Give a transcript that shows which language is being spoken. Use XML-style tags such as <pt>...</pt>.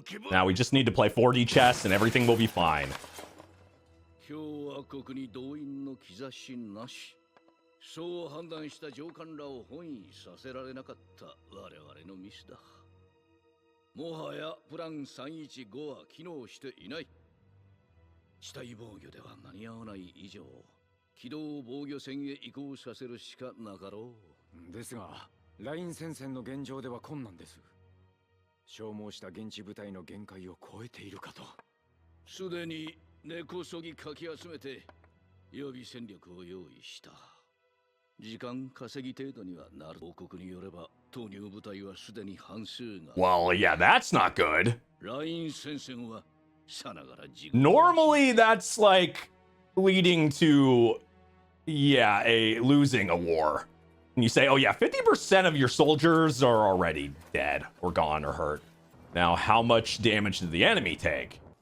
<en>Now we just need to play 4D chess and everything will be fine.</en> <ja>共和国に動員の兆しなし。そう判断した上官らを翻意させられなかった我々のミスだ。もはやプラン315は機能していない。地対防御では間に合わない以上、機動防御戦へ移行させるしかなかろう。ですが、ライン戦線の現状では困難です。消耗した現地部隊の限界を超えているかと。すでに根こそぎかき集めて予備戦力を用意した。時間稼ぎ程度にはなる。報告によれば投入部隊はすでに半数が。</ja> <en>Well, yeah, that's not good.</en> <ja>ライン戦線はさながら地獄。</ja> <en>Normally, that's like leading to, yeah, losing a war. And you say, oh yeah, 50% of your soldiers are already dead or gone or hurt. Now, how much damage did the enemy take?</en>